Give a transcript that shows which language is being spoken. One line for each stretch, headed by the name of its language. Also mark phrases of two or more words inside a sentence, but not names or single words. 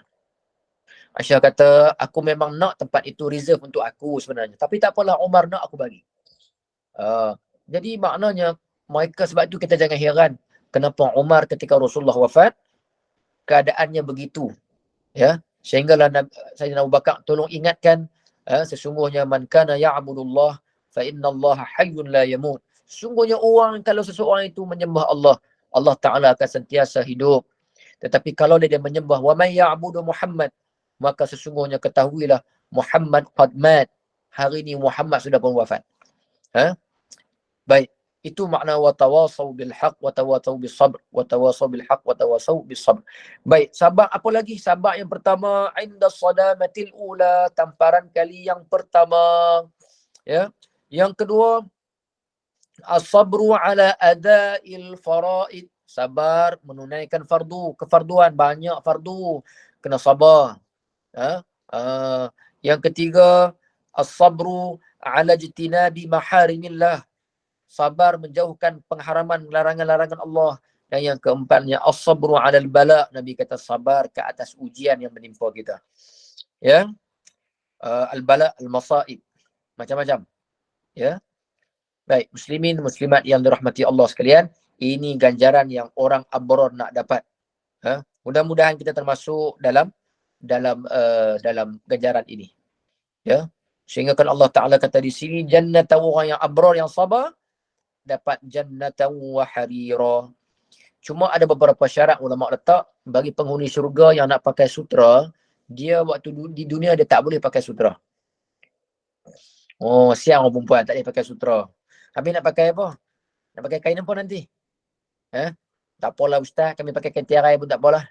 Malay: Aisyah kata, aku memang nak tempat itu reserve untuk aku sebenarnya. Tapi tak apalah, Umar nak, aku bagi. Jadi maknanya, mereka sebab itu kita jangan heran kenapa Umar ketika Rasulullah wafat, keadaannya begitu. Ya, sehinggalah Sayyidina Abu Bakar tolong ingatkan, sesungguhnya
Arabic: من كان يعبد الله فإن الله حي لا يموت.
Malay: Sesungguhnya orang, kalau seseorang itu menyembah Allah, Allah Ta'ala akan sentiasa hidup. Tetapi kalau dia menyembah
Arabic: ومن يعبد محمد,
Malay: maka sesungguhnya ketahuilah Muhammad
Arabic: قد مات.
Malay: Hari ini Muhammad sudah pun wafat. Baik, itu makna
Arabic: وتواصوا بالحق وتواصوا بالصبر وتواصوا بالحق وتواصوا بالصبر.
Malay: Baik, sabar apa lagi? Sabar yang pertama
Arabic: عند الصدمة الأولى,
Malay: tamparan kali yang pertama. Ya. Yang kedua,
Arabic: الصبر على أداء الفرائض,
Malay: sabar menunaikan fardu, kefarduan, banyak fardu, kena sabar. Yang ketiga,
Arabic: الصبر على اجتناب محارم الله,
Malay: sabar menjauhkan pengharaman, larangan-larangan Allah. Dan yang keempatnya,
Arabic: الصبر على البلاء,
Malay: Nabi kata sabar ke atas ujian yang menimpa kita. Ya,
Arabic: البلاء المصائب,
Malay: macam-macam. Ya. Baik, muslimin, muslimat yang dirahmati Allah sekalian, ini ganjaran yang orang abrar nak dapat. Mudah-mudahan kita termasuk dalam ganjaran ini. Ya. Sehingga kan Allah Ta'ala kata di sini, jannatan orang yang abrar, yang sabar, dapat
Arabic: جنة وحريرا.
Malay: Cuma ada beberapa syarat ulama letak bagi penghuni syurga yang nak pakai sutra, dia waktu di dunia dia tak boleh pakai sutra. Oh, siang orang perempuan tak boleh pakai sutra. Habis nak pakai apa? Nak pakai kain apa nanti? Tak apalah ustaz, kami pakai kain tirai pun tak apalah.